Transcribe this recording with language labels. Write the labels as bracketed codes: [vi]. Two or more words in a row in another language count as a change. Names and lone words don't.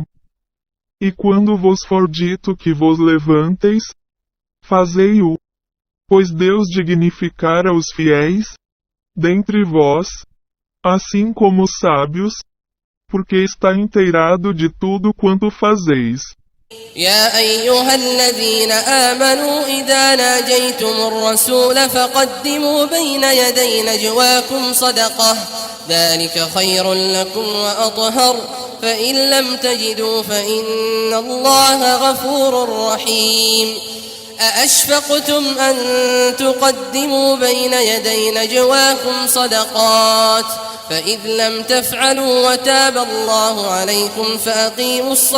[pt] E quando vos for dito que vos levanteis, fazei-o, pois Deus dignificará os fiéis, dentre vós, assim como os sábios, porque está inteirado de tudo quanto fazeis. [ar] يا أيها الذين آمنوا إذا ناجيتم الرسول فقدموا بين يدي نجواكم صدقة ذلك خير لكم وأطهر فإن لم تجدوا فإن الله غفور رحيم أأشفقتم أن تقدموا بين يدي نجواكم صدقات فإذ لم تفعلوا وتاب الله عليكم فأقيموا